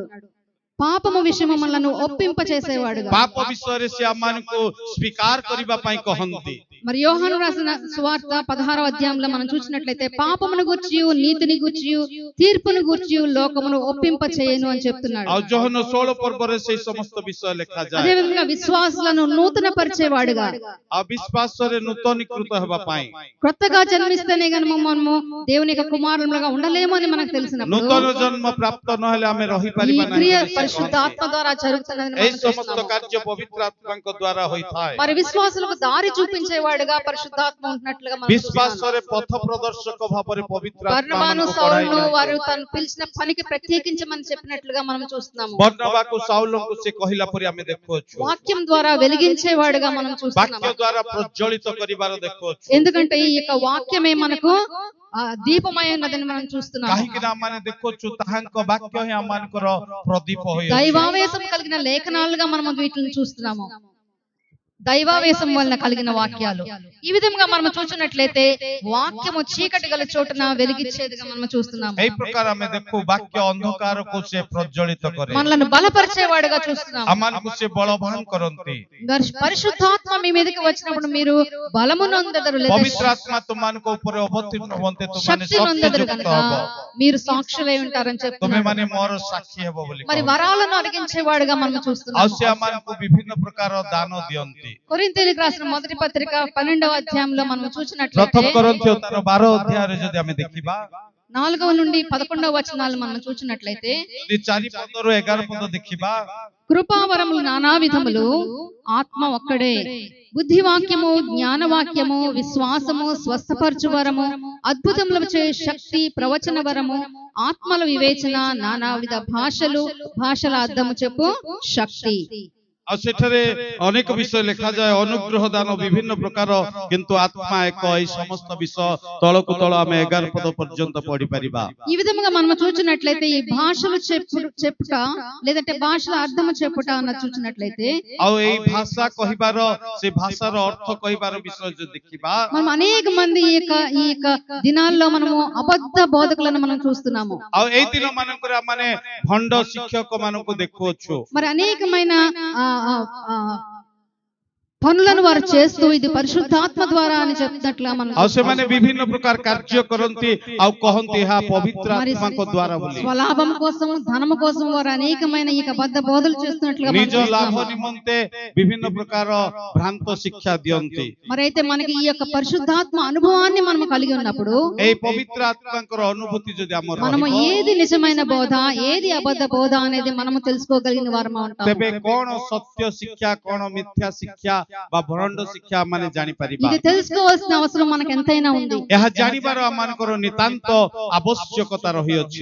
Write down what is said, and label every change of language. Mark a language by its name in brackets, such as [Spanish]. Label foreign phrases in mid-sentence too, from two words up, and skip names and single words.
[Telugu] పాపము విషయము మనల్ని ఒప్పింప చేసేవాడుగా. [Odia] ପାପ ବିଷୟରେ ସେ ଆମମାନଙ୍କୁ ସ୍ୱୀକାର କରିବା ପାଇଁ କହନ୍ତି। [Telugu] మరి యోహాను రాసిన సువార్త 16వ అధ్యాయంలో మనం చూసినట్లయితే పాపమును గూర్చియు నీతిని గూర్చియు తీర్పును గూర్చియు లోకమును ఒప్పింప చేయను అని చెప్తున్నాడు. [Odia] ଆଉ ଯୋହନ 16 ପର୍ବରେ ସେଇ ସମସ୍ତ ବିଷୟ ଲେଖାଯାଏ। [Telugu] అదే విధంగా విశ్వాసులను నూతన పరిచేవాడుగా [Odia] ଆଉ ବିଶ୍ୱାସରେ ନୂତନୀକୃତ ହେବା ପାଇଁ [Telugu] కొత్తగా జన్మిస్తేనే గనుక మనము దేవుని యొక్క కుమారులుగా ఉండలేము అని మనకు తెలిసినప్పుడు [Odia] ନୂତନ ଜନ୍ମ ପ୍ରାପ୍ତ ନହେଲେ ଆମେ [Telugu] ఈ [Odia] ରହିପାରିବା [Telugu] క్రియ [Odia] ନାହିଁ। [Telugu] పరిశుద్ధాత్మ ద్వారా జరుగుతున్నదని [Odia] ଏହି [Telugu] మనం [Odia] ସମସ୍ତ [Telugu] చూస్తున్నాము. [Odia] କାର୍ଯ୍ୟ ପବିତ୍ର ଆତ୍ମାଙ୍କ ଦ୍ୱାରା ହୋଇଥାଏ। [Telugu] మరి విశ్వాసులకు దారి చూపించేవాడుగా పరిశుద్ధాత్మ ఉంటున్నట్లుగా మనం చూస్తున్నాము. [Odia] ବିଶ୍ୱାସରେ ପଥ ପ୍ରଦର୍ଶକ ଭାବରେ ପବିତ୍ର ଆତ୍ମା [Telugu] బర్నబాను [Odia] ଆମକୁ [Telugu] సౌలును [Odia] ପଢ଼ାଇଥାଏ। [Telugu] వారు తను పిలిచిన పనికి ప్రత్యేకించమని చెప్పినట్లుగా మనం చూస్తున్నాము. [Odia] ବର୍ଣ୍ଣବାକୁ ସାଉଲଙ୍କୁ ସେ କହିଲା ପରି ଆମେ ଦେଖୁଅଛୁ। [Telugu] వాక్యం ద్వారా వెలిగించేవాడుగా మనం [Odia] ବାକ୍ୟ [Telugu] చూస్తున్నాము. [Odia] ଦ୍ୱାରା ପ୍ରଜ୍ୱଳିତ କରିବାର ଦେଖୁଅଛୁ। [Telugu] ఎందుకంటే ఈ యొక్క వాక్యమే మనకు దీపమై ఉన్నదని మనం చూస్తున్నాము. [Odia] କାହିଁକି ନା ଆମେ ଦେଖୁଛୁ ତାହାଙ୍କ ବାକ୍ୟ ହିଁ ଆମମାନଙ୍କର ପ୍ରଦୀପ ହୋଇଅଛି। [Telugu] దైవావేశం కలిగిన లేఖనాలుగా మనం వీటిని చూస్తున్నాము. దైవావేశం వలన కలిగిన వాక్యాలు. ఈ విధంగా మనం చూసినట్లయితే వాక్యము చీకటి గల చోటున వెలిగించేదిగా మనం చూస్తున్నాము. [Odia] ଏହି ପ୍ରକାର ଆମେ ଦେଖୁ ବାକ୍ୟ ଅନ୍ଧକାରକୁ ସେ ପ୍ରଜ୍ୱଳିତ କରେ। [Telugu] మనల్ని బలపరిచేవాడుగా చూస్తున్నాము. [Odia] ଆମମାନଙ୍କୁ ସେ ବଳବାନ କରନ୍ତି। [Telugu] పరిశుద్ధాత్మ మీ మీదకి వచ్చినప్పుడు మీరు బలము నొందెదరు లేదా [Odia] ପବିତ୍ର ଆତ୍ମା ତୁମମାନଙ୍କ ଉପରେ ଅବତୀର୍ଣ୍ଣ ହୁଅନ୍ତେ ତୁମମାନେ [Telugu] శక్తి నొందెదరు [Odia] ଶକ୍ତିଯୁକ୍ତ [Telugu] కనుక [Odia] ହବ। [Telugu] మీరు సాక్షులై ఉంటారని చెప్తున్నారు. [Odia] ତୁମେମାନେ ମୋର ସାକ୍ଷୀ ହେବ ବୋଲି [Telugu] మరి [Odia] କହନ୍ତି। [Telugu] వరాలను అడిగించేవాడుగా మనం [Odia] ଆଉ [Telugu] చూస్తున్నాము. [Odia] ସେ ଆମମାନଙ୍କୁ ବିଭିନ୍ନ ପ୍ରକାର ଦାନ ଦିଅନ୍ତି। [Telugu] కొరింథీయులకు రాసిన మొదటి పత్రిక 12వ అధ్యాయంలో మనం [Odia] ପ୍ରଥମ [Telugu] చూసినట్లయితే [Odia] କରନ୍ଥିଓ ତାର 12 ଅଧ୍ୟାୟରେ ଯଦି ଆମେ ଦେଖିବା [Telugu] 4వ నుండి 11వ వచనాలు మనం చూసినట్లయితే [Odia] ଯଦି 4 ପଦରୁ 11 పଦ ଦେଖିବା [Telugu] కృపావరములు నానా విధములు ఆత్మ ఒక్కడే బుద్ధివాక్యము జ్ఞానవాక్యము విశ్వాసము స్వస్థపరచు వరము అద్భుతములు చే శక్తి ప్రవచన వరము ఆత్మల వివేచన నానావిధ భాషల అర్థము చెప్పు శక్తి. [Odia] ଆଉ ସେଠାରେ ଅନେକ ବିଷୟ ଲେଖାଯାଏ, ଅନୁଗ୍ରହ ଦାନ ବିଭିନ୍ନ ପ୍ରକାର, କିନ୍ତୁ ଆତ୍ମା ଏକ। ଏହି ସମସ୍ତ ବିଷୟ ତଳକୁ ତଳ ଆମେ 11 ପଦ ପର୍ଯ୍ୟନ୍ତ ପଢି ପାରିବା। [Telugu] ఈ విధంగా మనం చూసినట్లయితే ఈ భాషలు చెప్పుట లేదంటే భాషల అర్థము చెప్పుట అన్న చూసినట్లయితే [Odia] ଆଉ ଏଇ ଭାଷା କହିବାର, ସେ ଭାଷାର ଅର୍ଥ କହିବାର ବିଷୟ ଯଦି ଦେଖିବା, [Telugu] మనం అనేక మంది ఈ యొక్క దినాల్లో మనము అబద్ధ బోధకులను మనం చూస్తున్నాము. [Odia] ଆଉ ଏଇ ଦିନ ମାନଙ୍କରେ ମାନେ ଭଣ୍ଡ ଶିକ୍ଷକ ମାନଙ୍କୁ ଦେଖୁଅଛୁ। [Telugu] మరి అనేకమైన పనులను వారు చేస్తూ ఇది పరిశుద్ధాత్మ ద్వారా అని చెప్తున్నట్లుగా మనం [Odia] ଆଉ ସେମାନେ ବିଭିନ୍ନ ପ୍ରକାର କାର୍ଯ୍ୟ କରନ୍ତି ଆଉ କହନ୍ତି ଏହା ପବିତ୍ର ଆତ୍ମାଙ୍କ ଦ୍ୱାରା ବୋଲି। [Telugu] స్వలాభం కోసం ధనము కోసం వారు అనేకమైన ఈ అబద్ధ బోధలు చేస్తున్నట్లుగా [Odia] ନିଜ ଲାଭ ନିମନ୍ତେ ବିଭିନ୍ନ ପ୍ରକାର ଭ୍ରାନ୍ତ ଶିକ୍ଷା ଦିଅନ୍ତି। [Telugu] మరి అయితే మనకి ఈ యొక్క పరిశుద్ధాత్మ అనుభవాన్ని మనం కలిగి ఉన్నప్పుడు, [Odia] ଏଇ ପବିତ୍ର ଆତ୍ମାଙ୍କର ଅନୁଭୂତି ଯଦି ଆମର [Telugu] మనము [Odia] ରହିବ, [Telugu] ఏది నిజమైన బోధ ఏది అబద్ధ బోధ అనేది మనము తెలుసుకోగలిగిన వారము ఉంటాము. [Odia] ତେବେ କଣ ସତ୍ୟ ଶିକ୍ଷା, କଣ ମିଥ୍ୟା ଶିକ୍ଷା ବା ଭଣ୍ଡ ଶିକ୍ଷା ମାନେ ଜାଣି ପାରିବା। [Telugu] ఇది తెలుసుకోవాల్సిన అవసరం మనకు ఎంతైనా ఉంది. [Odia] ଏହା ଜାଣିବାର ଆମମାନଙ୍କର ନିତାନ୍ତ ଆବଶ୍ୟକତା ରହିଅଛି।